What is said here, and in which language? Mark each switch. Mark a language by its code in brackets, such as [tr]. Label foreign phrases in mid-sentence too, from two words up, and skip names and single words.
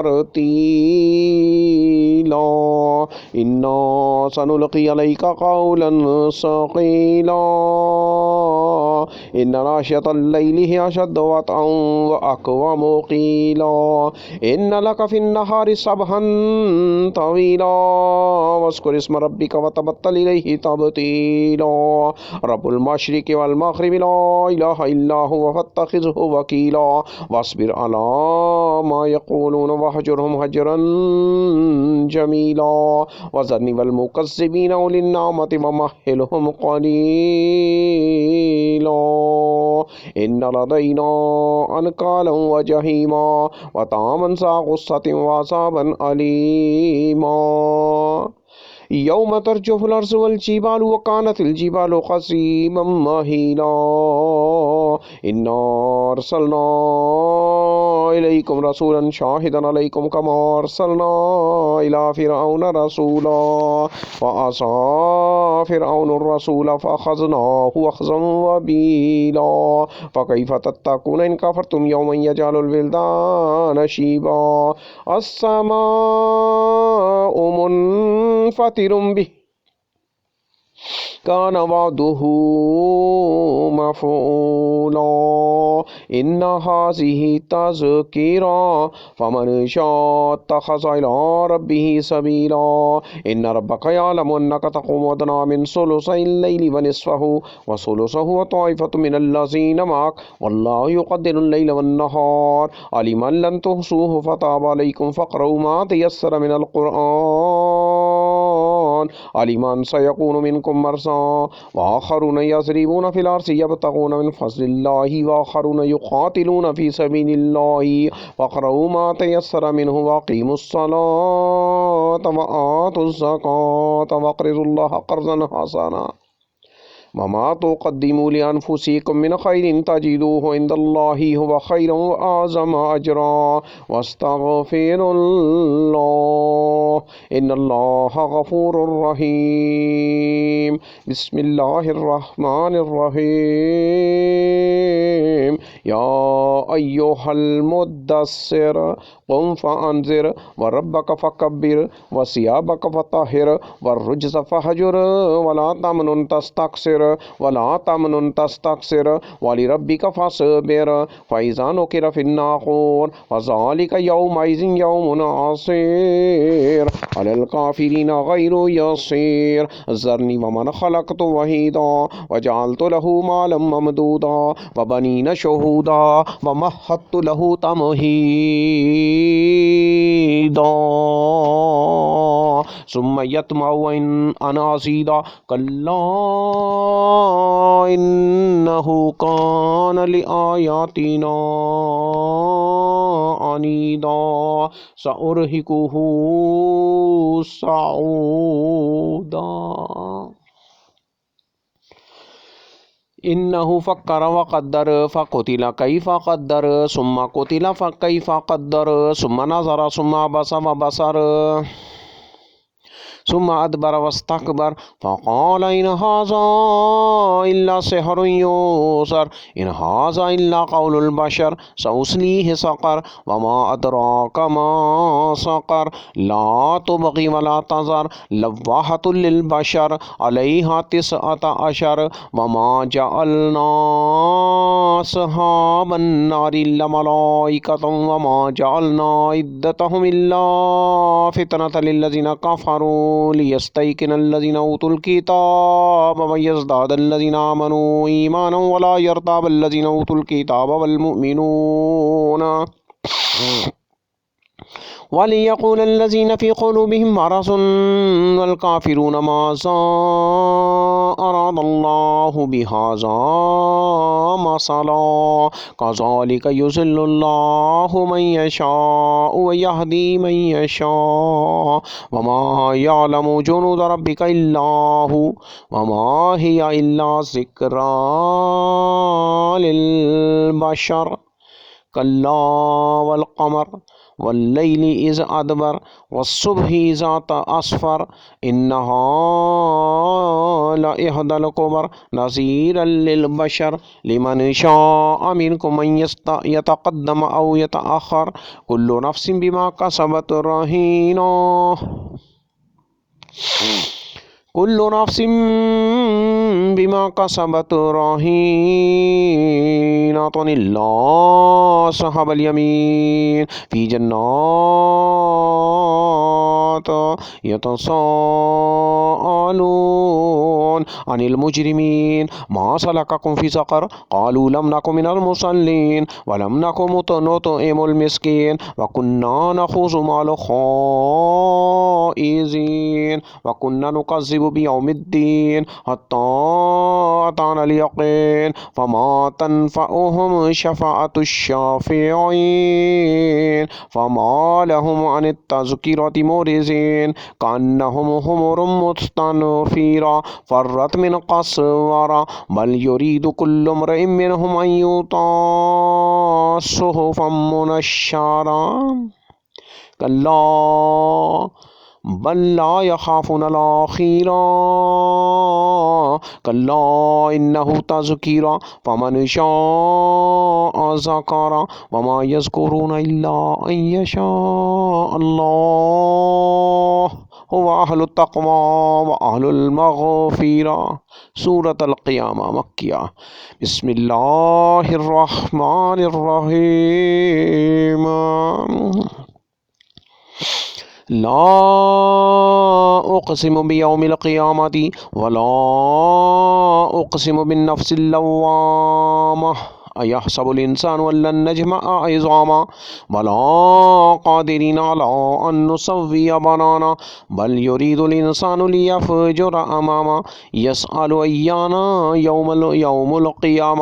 [ar] ترتيلا إنا سنلقي عليك قولا ثقيلا إن ناشئة الليل هي أشد وطئا وأقوم قيلا إن لك في النهار سبحا طويلا واذكر اسم ربك وتبتل إليه تبتيلا رب المشرق والمغرب لا إله إلا هو فاتخذه وكيلا واصبر على ما يقولون واهجرهم هجرا جميلا وذرني والمكذبين أولي النعمة ومهلهم قليلا إن لدينا أنكالا وجحيما وطعاما ذا غصة وعذابا أليما يوم ترجف الأرض والجبال وكانت الجبال كثيبا مهيلا إنا أرسلنا إليكم رسولا شاهدا عليكم كما أرسلنا إلى فرعون رسولا فعصى فرعون الرسول فأخذناه أخذا وبيلا فكيف تتقون إن كفرتم يوما يجعل الولدان شيبا السماء منفطر به كان وعده مفعولا إن هذه تذكرة فمن شاء اتخذ إلى ربه سبيلا إن ربك يعلم أنك تقوم أدنى من ثلثي الليل ونصفه وثلثه وطائفة من الذين معك والله يقدر الليل والنهار علم أن لن تحصوه فتاب عليكم فاقرءوا ما تيسر من القرآن علم أن سيكون منكم مرضى وآخرون يضربون في الأرض يبتغون من فضل الله وآخرون يقاتلون في سبيل الله فاقرءوا ما تيسر منه وأقيموا الصلاة وآتوا الزكاة وأقرضوا الله قرضا حسنا وما تقدموا لأنفسكم من خير تجدوه عند الله هو خيرا وأعظم أجرا واستغفروا الله إن الله غفور رحيم. بسم الله الرحمن الرحيم يا أيها المدثر قم فأنذر وربك فكبر وثيابك فطهر و الرجز فاهجر ولا تمنن تستكثر ولا تمنن تستكثر ولربك فاصبر فإذا نقر في الناقور فذلك يومئذ يوم عسير على الكافرين غير يسير ذرني ومن خلقت وحيدا وجعلت له مالا ممدودا وبنين شهودا ومهدت له تمهيدا ثم يطمع أن أزيد كلا إنه كان لآياتنا عنيدا سأرهقه صعودا إنه فكر وقدر فقتل كيف قدر ثم قتل فكيف قدر ثم نظر ثم عبس وبسر ثم أدبر واستكبر فقال إن هذا إلا سحر يؤثر إن هذا إلا قول البشر سأصليه سقر وما أدراك ما سقر لا تبقي ولا تذر لواحة للبشر عليها تسعة عشر وما جعلنا أصحاب النار إلا ملائكة وما جعلنا عدتهم إلا فتنة للذين كفروا ليستيقن الذين أوتوا الكتاب ويزداد الذين آمنوا إيمانا ولا يرتاب الذين أوتوا الكتاب والمؤمنون وليقول الذين في قلوبهم مرض والكافرون ماذا أراد الله بهذا مثلا كذلك يضل الله من يشاء ويهدي من يشاء وما يعلم جنود ربك إلا هو وما هي إلا ذكرى للبشر كلا والقمر والليل إذ أدبر والصبح إذا أسفر إنها لإحدى الكبر نذيرا للبشر لمن شاء منكم أن يتقدم أو يتأخر كل نفس بما كسبت رهينة كل نفس بما كسبت رهينة إلا أصحاب اليمين في جنات يتساءلون عن المجرمين ما سلككم في سقر قالوا لم نك من المصلين ولم نك نطعم المسكين وكنا نخوض مع الخائضين وكنا نكذب بيوم الدين حتى أتانا اليقين فما تنفعهم شفاعة الشافعين فما لهم عن التذكرة معرضين كأنهم حمر مستنفرة فرت من قسورة بل يريد كل امرئ منهم أن يؤتى صحفا منشرة كلا بل لا يخافون الآخرة كلا إنه تذكرة فمن شاء ذكره وما يذكرون إلا أن يشاء الله هو أهل التقوى وأهل المغفرة سورة القيامة مكية بسم الله الرحمن الرحيم لا أقسم بيوم القيامة ولا أقسم بالنفس اللوامة أيحسب الإنسان ألن نجمع عظامه بلى قادرين على أن نسوي بنانه بل يريد الإنسان ليفجر أمامه يسأل أيان يوم القيامة